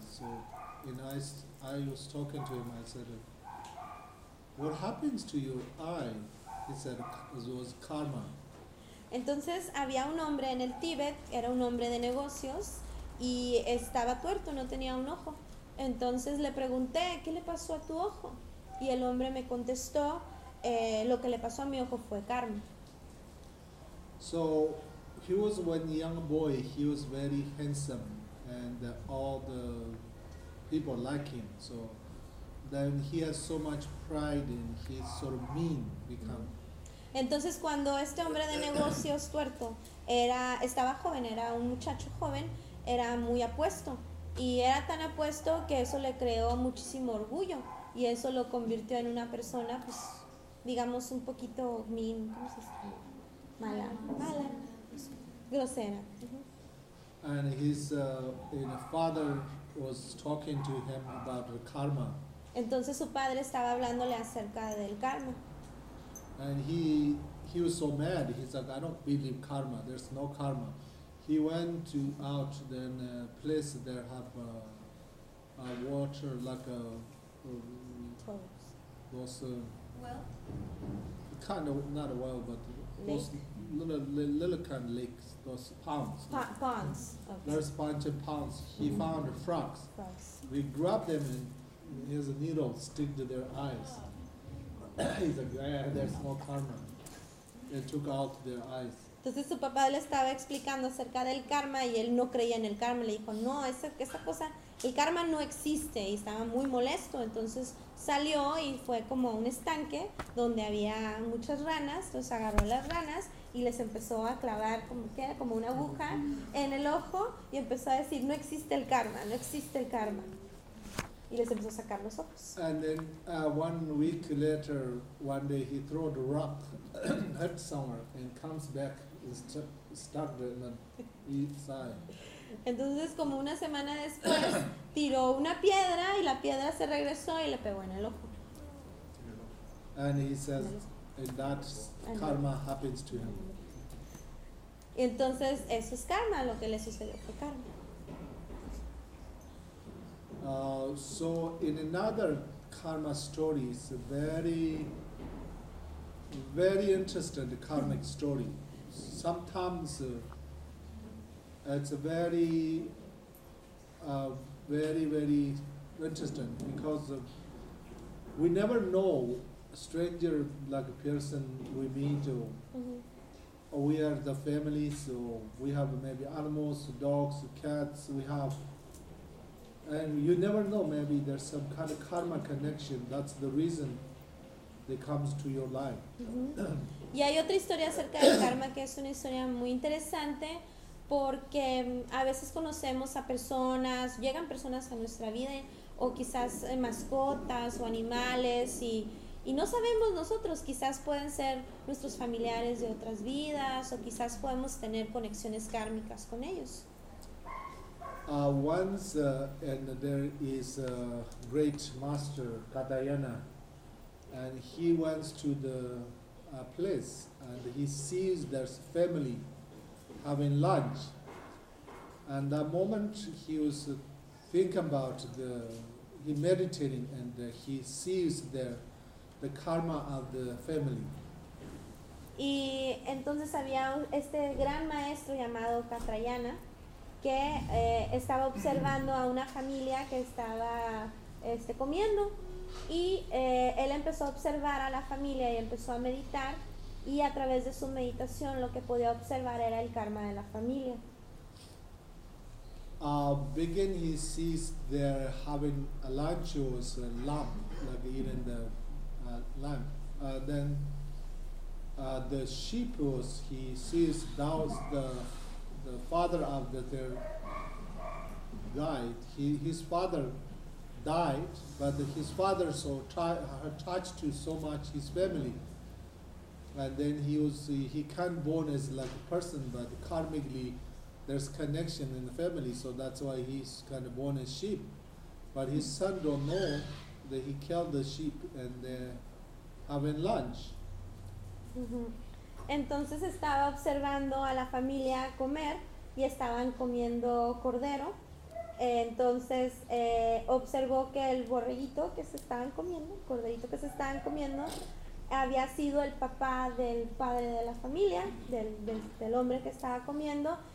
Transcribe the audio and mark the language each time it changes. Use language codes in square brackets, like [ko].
[en] So I was talking to him. I said, "What happens to your eye?" He said, "It was karma." [es] Entonces había un hombre en el Tíbet, era un hombre de negocios y estaba tuerto, no tenía un ojo. Entonces le pregunté, ¿qué le pasó a tu ojo? Y el hombre me contestó, lo que le pasó a mi ojo fue karma. [en] So he was when young boy, he was very handsome and all the people like him. So then he has so much pride and he's sort of mean become. [es] Entonces cuando este hombre de negocios tuerto estaba joven, era un muchacho joven, era muy apuesto. Y era tan apuesto que eso le creó muchísimo orgullo. Y eso lo convirtió en una persona, pues, digamos, un poquito [en] mean, [es] ¿cómo se dice? Mala, grosera. [en] And his father was talking to him about the karma. [es] Entonces su padre estaba hablándole acerca del karma. [en] And he was so mad. He said, "I don't believe karma. There's no karma." He went to out then a place there have a water like well, kind of not a well, but those little kind of lakes, those ponds. Ponds. Okay. There's a bunch of ponds. He found the frogs. Frogs. We grabbed them and his needle stick to their eyes. He's like, yeah, there's no karma. They took out their eyes. [es] Entonces su papá le estaba explicando acerca del karma y él no creía en el karma. Le dijo, no, esa cosa, el karma no existe. Y estaba muy molesto. Entonces salió y fue como a un estanque donde había muchas ranas. Entonces agarró las ranas y les empezó a clavar como una aguja en el ojo y empezó a decir, no existe el karma, no existe el karma. Y les empezó a sacar los ojos. [en] And then 1 week later, one day he threw the rock at somewhere and comes back and stuck it in the inside. [es] Entonces como una semana después tiró una piedra y la piedra se regresó y le pegó en el ojo. [en] And he says that karma happens to him. [es] Y entonces eso es karma, lo que le sucedió fue karma. [en] So in another karma story, it's a very, very interesting karmic story. Sometimes it's a very very, very interesting, because we never know a stranger like a person we meet, or mm-hmm. we are the family, so we have maybe animals, dogs, cats, we have. And you never know, maybe there's some kind of karma connection. That's the reason they come to your life. Mm-hmm. [es] Y hay otra historia acerca del karma que es una historia muy interesante, porque a veces conocemos a personas, llegan personas a nuestra vida, o quizás mascotas o animales, y no sabemos nosotros, quizás pueden ser nuestros familiares de otras vidas, o quizás podemos tener conexiones kármicas con ellos. [en] Once and there is a great master Katayana, and he went to the place and he sees there's family having lunch, and that moment he was thinking about the he meditating, and he sees the karma of the family. [es] Y entonces había este gran maestro llamado Katayana que estaba observando a una familia que estaba comiendo, y él empezó a observar a la familia y empezó a meditar, y a través de su meditación lo que podía observar era el karma de la familia. [en] Begin he sees they're having a lunch, or it's a lamb, like eating the lamb. The sheep was he sees that the father of their died. His father died, but his father so attached to so much his family. And then he can't born as like a person, but karmically there's connection in the family, so that's why he's kind of born as sheep. But his son don't know that he killed the sheep and having lunch. [es] Entonces estaba observando a la familia comer y estaban comiendo cordero. Entonces observó que el borreguito que se estaban comiendo, el corderito que se estaban comiendo, había sido el papá del padre de la familia, del hombre que estaba comiendo.